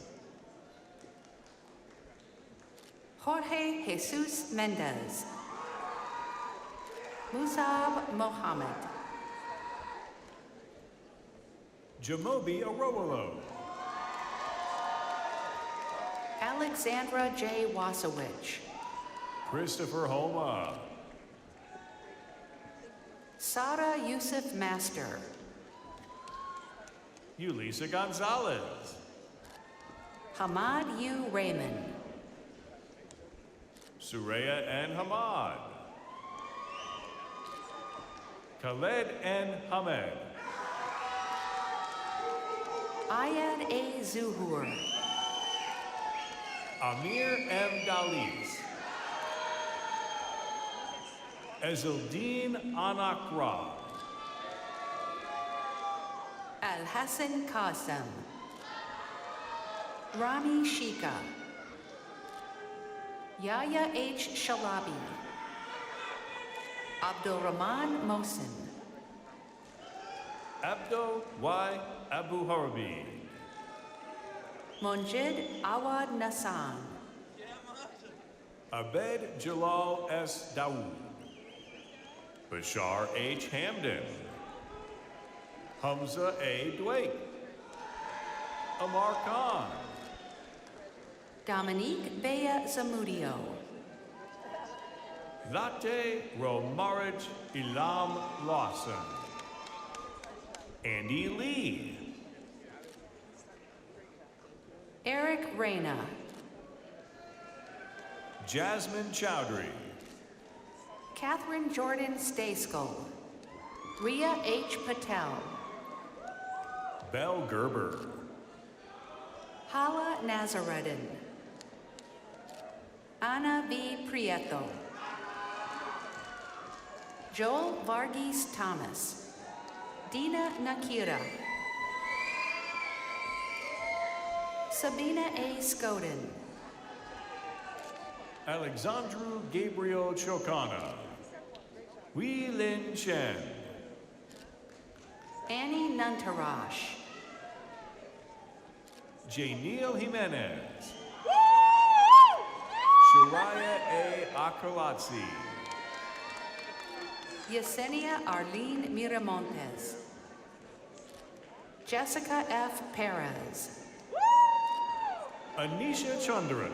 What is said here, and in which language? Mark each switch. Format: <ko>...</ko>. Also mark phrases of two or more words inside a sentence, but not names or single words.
<en>Jorge Jesus Mendez. Musab Mohammed. Jamobi Arowolo. Alexandra J. Wasowich. Christopher Homa. Sara Yusuf Master. Yulisa Gonzalez. Hamad U. Raymond. Suraya N. Hamad. Khaled N. Hamed. Ayad A. Zuhur. Amir M. Dalis. Ezeldin Anakra. Al Hassan Qasem. Rami Shika. Yahya H. Shalabi. Abdul Rahman Mohsin. Abdo Y. Abu Harbi. Monjid Awad Nassan. Abed Jalal S. Dawood. Bashar H. Hamden. Hamza A. Dwake. Amar Khan. Dominique Bea Zamudio. Latte Romarich Ilam Lawson. Andy Lee. Eric Reyna. Jasmine Chowdhury. Catherine Jordan Stayskull. Ria H. Patel. Belle Gerber. Hala Nazareddin. Ana V. Prieto. Joel Varghese Thomas. Dina Nakira. Sabina A. Skoden. Alexandru Gabriel Chokana. Wei Lin Chen. Annie Nuntarash. J. Neil Jimenez. Shariah A. Akrlatsi. Yesenia Arlene Miramontes. Jessica F. Perez. Anisha Chandran.</en>